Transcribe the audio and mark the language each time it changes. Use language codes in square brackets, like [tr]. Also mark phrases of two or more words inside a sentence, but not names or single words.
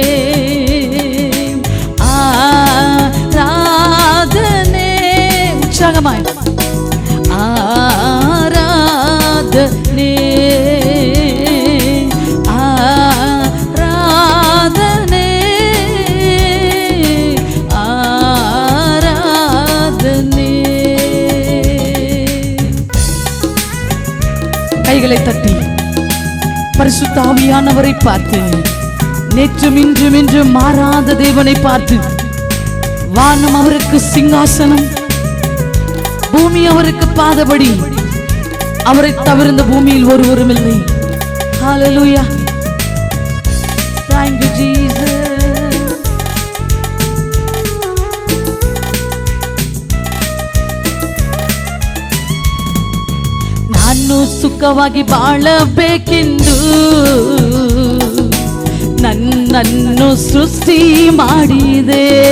[kn] ಆರಾಧನೆ, ಉತ್ಸಾಹമായി ಆರಾಧನೆ, ಆರಾಧನೆ, ಆರಾಧನೆ. [ta] கைகளை தட்டி பரிசுத்த ஆவியானவரை பார்த்து, நேற்றும் இன்றும் என்றும் மாறாத தேவனை பார்த்து, வானம் அவருக்கு சிங்காசனம், பூமி அவருக்கு பாதபடி, அவரை தவிர இந்த பூமியில் ஒருவரும் இல்லை. ஹல்லேலூயா. [en] Thank you Jesus. [kn] ನಾನು ಸುಖವಾಗಿ ಬಾಳಬೇಕೆಂದು ನನ್ನನ್ನು ಸೃಷ್ಟಿ ಮಾಡಿದೆ,